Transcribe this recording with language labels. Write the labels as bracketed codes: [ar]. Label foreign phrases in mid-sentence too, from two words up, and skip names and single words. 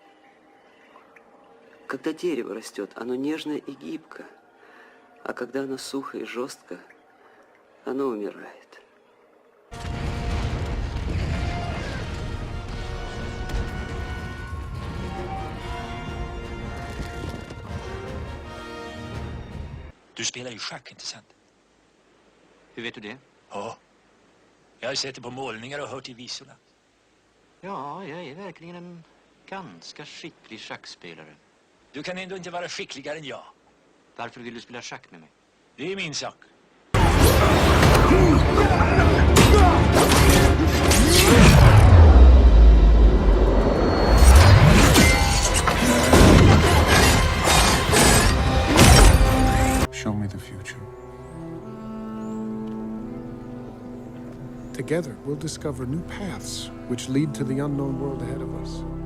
[ru] Когда дерево растет, оно нежно и гибко. А когда оно сухо и жестко, оно умирает. [sv] Du spelar ju schack, inte sant? Hur vet du det? Ja. Jag har sett det på målningar och hört i visorna. Ja, jag är verkligen en ganska skicklig schackspelare. Du kan ändå inte vara skickligare än jag. Varför vill du spela schack med mig? Det är min sak. [en] Show me the future. Together, we'll discover new paths which lead to the unknown world ahead of us.